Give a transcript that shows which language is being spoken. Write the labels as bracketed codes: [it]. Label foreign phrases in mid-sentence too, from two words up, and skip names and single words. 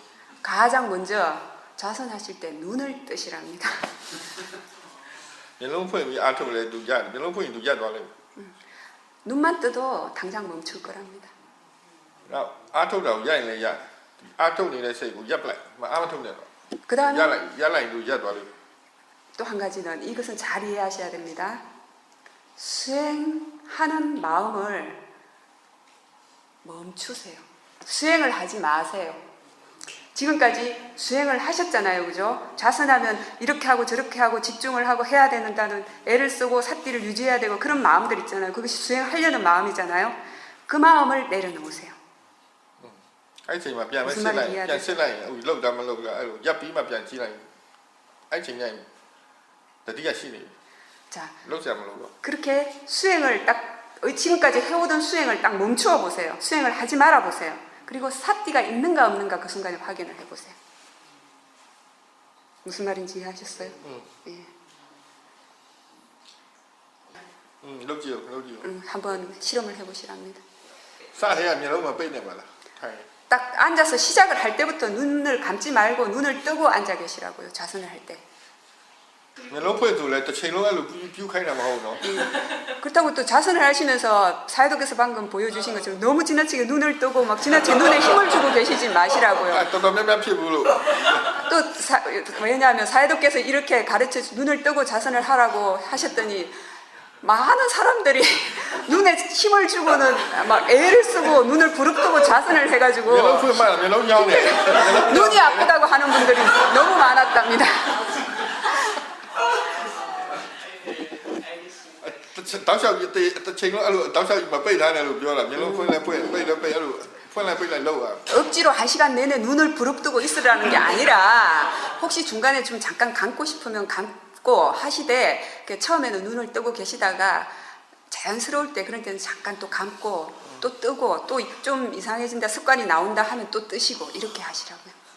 [ko] 가장 먼저 좌선하실 때 눈을 뜨시랍니다. [my] မျက်လုံးဖွင့်ပြီးအားထုတ်လဲသူရတယ်မျက်လုံးဖွင့်ရင်သူရက်သွားလိမ့်မယ် [ko] 눈만 떠도 당장 멈출 거랍니다. [my] နောက်အားထုတ်တာကိုရက်ရင်လည်းရက်အားထုတ်နေတဲ့စိတ်ကိုရက်ပလိုက်မအားမထုတ်နဲ့တော့ [ko] 그 다음에 [my] ရက်လိုက်သူရက်သွားလိမ့်မယ် [ko] 또 한 가지는 이것은 잘 이해하셔야 됩니다. 수행하는 마음을 멈추세요. 수행을 하지 마세요. 지금까지 수행을 하셨잖아요. 그죠? 좌선하면 이렇게 하고 저렇게 하고 집중을 하고 해야 된다는 애를 쓰고 삿띠를 유지해야 되고 그런 마음들 있잖아요. 그것이 수행하려는 마음이잖아요. 그 마음을 내려놓으세요. [my] အဲ့ချိန်မှာပြန်မစစ်လိုက်ပြန်စစ်လိုက်ရင်အခုလောက်တာမလောက်တာအဲ့လိုရက်ပြီးမှပြန်ကြည့်လိုက်အဲ့ချိန်ကျရင်တတိယရှိနေပြီ [ko] 자, [my] လောက်စရာမလိုတော့ [ko] 그렇게 수행을 딱 지금까지 해오던 수행을 딱 멈추어 보세요. 수행을 하지 말아 보세요. 그리고 사띠가 있는가 없는가 그 순간에 확인을 해보세요. 무슨 말인지 이해하셨어요? 예. [my] လောက်ကြည့်လောက်ကြည့် [ko] 한번 실험을 해보시랍니다. [my] စတဲ့ကမျက်လုံးမပိတ်နဲ့ပါလားထိုင် [ko] 딱 앉아서 시작을 할 때부터 눈을 감지 말고 눈을 뜨고 앉아 계시라고요. 좌선을 할 때. [my] မျက်လုံးဖွင့်သူလည်းတစ်ချိန်လုံးအဲ့လိုပြူးခိုင်းတာမဟုတ်နော် [ko] 그렇다고 또 좌선을 하시면서 사회도께서 방금 보여주신 것처럼 너무 지나치게 눈을 뜨고 막 지나치게 눈에 힘을 주고 계시지 마시라고요. [my] အဲ့တော်တော်များများဖြစ်ဘူးလို့ [ko] 또 왜냐하면 사회도께서 이렇게 가르쳐 눈을 뜨고 자선을 하라고 하셨더니 많은 사람들이 눈에 힘을 주고는 막 애를 쓰고 눈을 부릅뜨고 자선을 [my] မျက်လုံး [ko] 해가지고 [my] ဖွင့်မှမျက်လုံးညောင်းတယ် [ko] 눈이 아프다고 하는 분들이 너무 많았답니다. [my] တောက်လျှောက်တစ်ချိန်လုံးအဲ့လိုတောက်လျှောက်မပိတ်ထားနဲ့လို့ပြောတာမျက်လုံးဖွင့်လဲဖွင့်ပိတ်လဲပိတ်အဲ့လိုဖွင့်လဲပိတ်လဲလောက်อ่ะ [ko] 억지로 1시간 내내 눈을 부릅뜨고 있으라는 게 아니라 혹시 중간에 좀 잠깐 감고 싶으면 감고 하시되 처음에는 눈을 뜨고 계시다가 자연스러울 때 그런 때는 잠깐 또 감고 또 뜨고 또 좀 이상해진다 습관이 나온다 하면 또 뜨시고 이렇게 하시라고요.